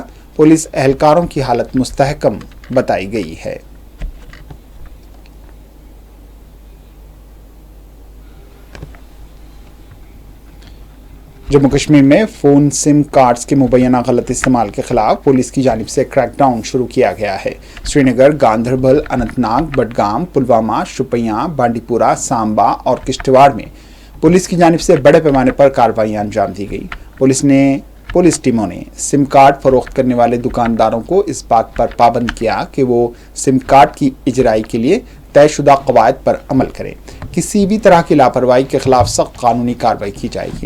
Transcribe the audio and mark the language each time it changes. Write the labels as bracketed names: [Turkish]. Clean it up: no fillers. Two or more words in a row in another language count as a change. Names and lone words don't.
[Urdu] پولیس اہلکاروں کی حالت مستحکم بتائی گئی ہے. جموں کشمیر میں فون سم کارڈز کے مبینہ غلط استعمال کے خلاف پولیس کی جانب سے کریک ڈاؤن شروع کیا گیا ہے. سری نگر، گاندربل، اننت ناگ، بڈگام، پلوامہ، شوپیاں، بانڈی پورہ، سامبا اور کشتواڑ میں پولیس کی جانب سے بڑے پیمانے پر کارروائیاں انجام دی گئی. پولیس ٹیموں نے سم کارڈ فروخت کرنے والے دکانداروں کو اس بات پر پابند کیا کہ وہ سم کارڈ کی اجرائی کے لیے طے شدہ قواعد پر عمل کریں. کسی بھی طرح کی لاپرواہی کے خلاف سخت قانونی کارروائی کی جائے گی.